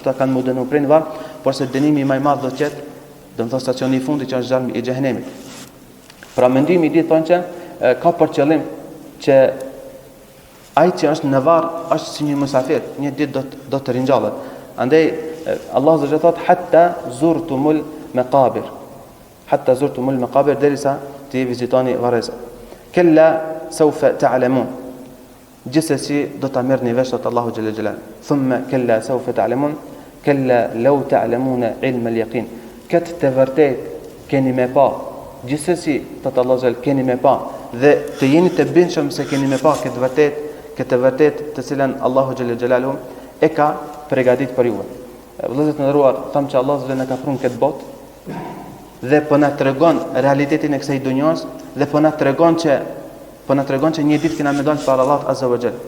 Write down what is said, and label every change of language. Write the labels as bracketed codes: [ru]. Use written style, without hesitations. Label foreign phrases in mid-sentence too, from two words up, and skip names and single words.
[sq] Ata kanë më dënuar prej varr, por se dënimi më i madh do të jetë, do të thonë stacioni i fundit që është zjarmi i xhehenemit. Pra mendimi i ditë thonë që ka për qëllim që ai që është në varr është si një musafir, një ditë do të ringjallet. Andaj Allahu [ar] عز وجل [sq] thot [ar] حتى زرتم المقابر. حتى زرتم المقابر, [sq] derisa ti vizitoni varrezat. [ar] كلا سوف تعلمون. [sq] Gjithsesi do ta merrni vesh tot Allahu [ar] جل جلال. ثم كلا سوف تعلمون كلا لو تعلمون علم اليقين. [sq] Këtë të vërtet keni me pa. Gjithsesi tot Allahu Jalla keni me pa dhe të jeni të bindur se keni me pa këtë vërtet të cilën Allahu [ar] جل جلاله [sq] e ka përgatitur për ju. Vëllezër të nderuar, them që Allahu Jalla na ka prunë këtë botë dhe po na tregon realitetin e kësaj dunjos dhe po na tregon që një ditë kena me dalë para Allahut [ar] عز وجل.